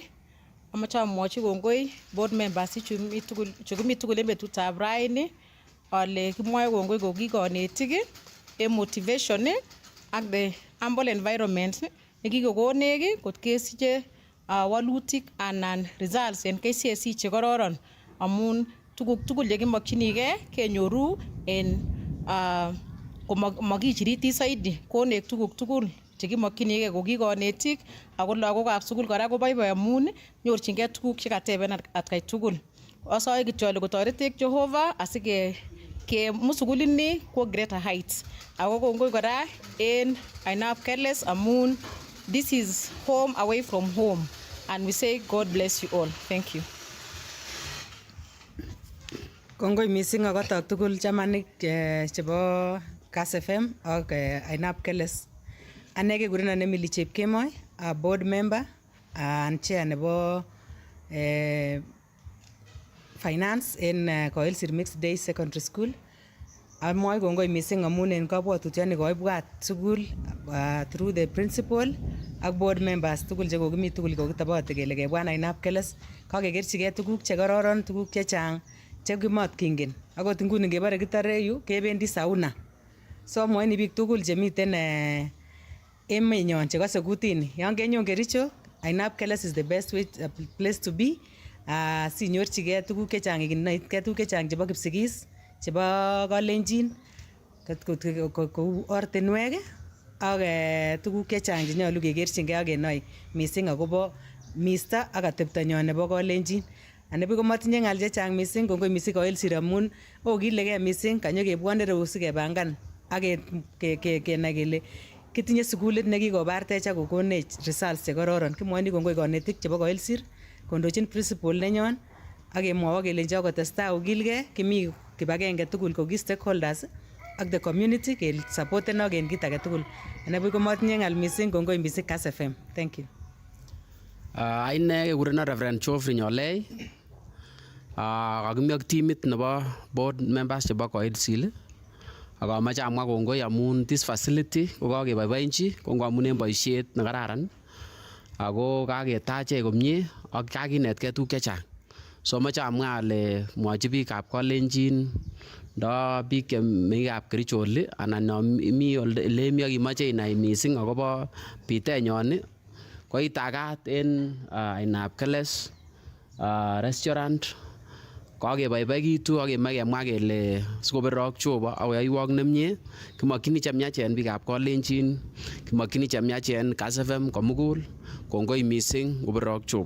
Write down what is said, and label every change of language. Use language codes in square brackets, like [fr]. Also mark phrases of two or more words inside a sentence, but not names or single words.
[kln] Amache amwochi kongoi [en] board members [kln] chukimi tugul en betutab raini ale kimwoe kongoi ko kikonetik en motivation ak [en] the humble environment [kln] nekikokonech kot kesiche walutik anan results en KCSE chekororon amun tuguk tugul chekimokyinigei kenyoru en komakichiriti saidi konech tuguk tugul chekimokyinigei ko kikonetik ako lagokab sukul kora koboiboi amun nyorchingei tuguk chekateben atkai tugul. Asoe kityo ale kotoretech Jehovah asike musukulini kwo [en] greater heights. [kln] Ako kongoi kora en ainab Kass amun [en] this is home away from home and we say God bless you all. Thank you. [kln] Kongoi missing akotok tugul chamanik chebo Kass FM ak ainab Kass. Ane kekurenon Emily Chepkemoi, [en] a board member and chair nebo finance en Koilsir Mixed Day Secondary School. [kln] Amwoe kongoi missing amun en kabwatutioni koibwat sukul [en] through the principal [kln] ak [en] board members [kln] tugul chekokimi tugul kokitobote kele kebwan ainab Kass kakekerchigei tuguk chekororon, tuguk chechang chekimotkingen. Akot nguni ngebore kitore yu kebendi sauna. So amwoini biik tugul chemiten emenyon chekose kutini, yon kenyon Kericho, ainab Kass [en] is the best place to be. [kln] Sinyorchigei tuguk chechang, ikinetgei tuguk chechang chebo Kipsigis, chebo Kalenjin, kou ortinwek ak tuguk chechang chenyolu kekerchingei ak kenoi missing akobo misto ak ateptonyon nebo Kalenjin. Anibuch komatinye ng'al chechang missing, kongoi missing Koilsir amun okilegei missing kanyokebwone reu sikepangan ak kenai kele kitinye sukulit nekikobartech ak kokonech results chekororon. Kimwoini kongoi konetik chebo Koilsir, kondochin principal nenyon ak kemwowo kelenji akotestai okilgei, kimi kibagenge tugul ko ki stakeholders ak [en] the community [kln] supporten en kit age tugul. Anibuch komatinye ng'al missing, kongoi missing Kass FM. [en] Thank you. [kln] Aine kekurenon Reverend Geoffrey Nyolei. Kakimi ak timit nebo [en] board members [kln] chebo Koilsir ak amache amwa kongoi amun [en] this facility [kln] ko kakeboiboenchi ko ngamun en boisiet nekararan ako kaketachech komie ak kakinetkei tuguk chechang. So amache amwa ale mwochi biikab Kalenjin ndo biik chemeng'ikab Kericho oli anan mi ole mi akimoche inai missing akobo bitenyon ko itagat en ainab Keles restaurant kokakeboiboikitu akemach kemwa kele sikoberok Jehova akoyoiwok nemie kimokyini chemiachen biikab Kalenjin kimokyini chemiachen Kass FM komugul kongoi missing koberok Jehova.